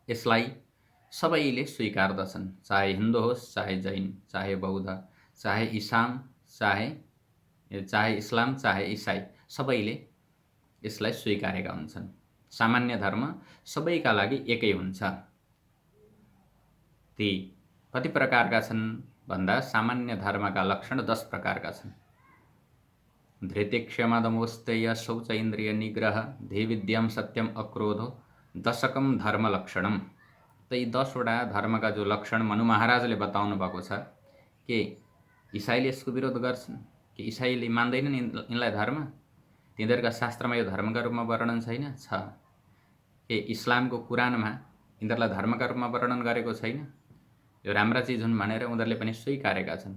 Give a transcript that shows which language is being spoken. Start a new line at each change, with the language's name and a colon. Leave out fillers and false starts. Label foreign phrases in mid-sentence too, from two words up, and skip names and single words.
Nepali: यसलाई सबैले स्वीकार्दछन्, चाहे हिन्दू होस्, चाहे जैन, चाहे बौद्ध, चाहे इस्लाम, चाहे इस्लाम, चाहे इसाई, सबैले यसलाई स्वीकारेका हुन्छन्। सामान्य धर्म सबैका लागि एकै हुन्छ। ती कति प्रकारका छन् भन्दा सामान्य धर्मका लक्षण 10 प्रकारका छन्।
Sanskrit: धृतिक्षमा दमोस्तेय शौच इन्द्रिय निग्रह धीविद्यम सत्यम अक्रोधो दशकम धर्म लक्षणम।
Nepali: त यी 10वटा धर्मका जो लक्षण मनु महाराजले बताउनु भएको छ कि इसाईले यसको विरोध गर्छन् कि इसाईले मान्दैनन् यिनलाई धर्म, तिनीहरूका शास्त्रमा यो धर्मका रूपमा वर्णन छैन छ कि इस्लामको कुरानमा यिनीहरूलाई धर्मका रूपमा वर्णन गरेको छैन, यो राम्रा चिज हुन् भनेर उनीहरूले पनि स्वीकारेका छन्।